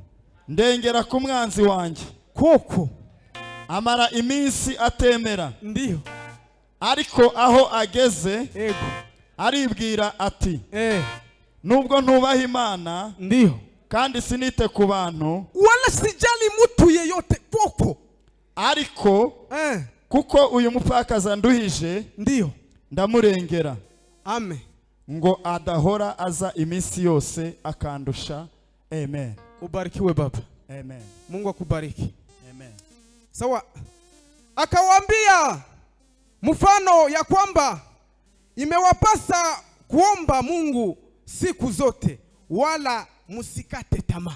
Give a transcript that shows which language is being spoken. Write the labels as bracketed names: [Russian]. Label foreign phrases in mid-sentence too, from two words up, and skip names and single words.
[Kinyarwanda] ndengera ku mwanzi wanjye. Koko amara iminsi atemera. [Swahili] Ndiyo. [Kinyarwanda] Ariko aho ageze ego aribwira ati nubwo ntubaha Imana, [Swahili] ndiyo, [Kinyarwanda] kandi sinite ku bantu, [Swahili] wala sijali mtu yeyote, [Kinyarwanda] koko ariko kuko uyu mupfakazi anduhije, [Swahili] ndiyo, [Kinyarwanda] ndamurengera. Amen. Ngo adahora aza iminsi yose akandusha. Amen. [Swahili] Ubarikiwe baba. Amen. Mungu akubariki. Amen. Sawa. Akawaambia mfano ya kwamba imewapasa kuomba Mungu siku zote wala musikate tamaa.